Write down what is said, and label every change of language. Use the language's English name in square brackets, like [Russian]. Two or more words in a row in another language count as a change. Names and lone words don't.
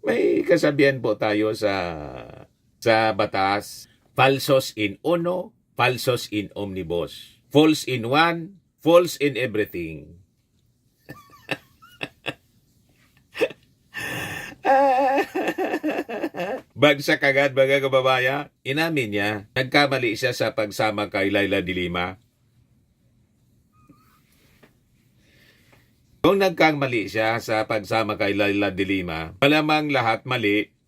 [Filipino] May kasabihan po tayo sa batas, [Latin] falsos in uno, falsos in omnibus. [English] False in one, false in everything. [Filipino] Bagsak agad mga kababaya, inamin niya, nagkamali siya sa pagsama kay Laila de Lima. Kung nagkamali siya sa pagsama kay Laila de Lima, malamang lahat mali.